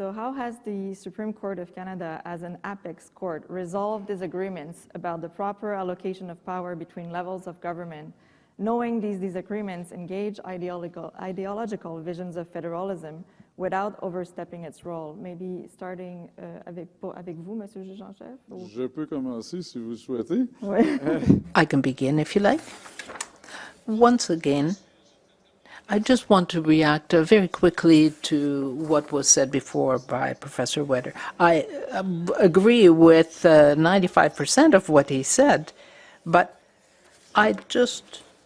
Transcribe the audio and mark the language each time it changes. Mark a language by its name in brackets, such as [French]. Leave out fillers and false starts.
[English] So how has the Supreme Court of Canada, as an apex court, resolved disagreements about the proper allocation of power between levels of government, knowing these disagreements engage ideological visions of federalism without overstepping its role? Maybe starting [French] avec vous, Monsieur le Juge-en-Chef? Je peux commencer si vous souhaitez. Oui. [English] I can begin if you like. Once again, I just want to react very quickly to what was said before by Professor Wetter. I agree with 95% of what he said, but I just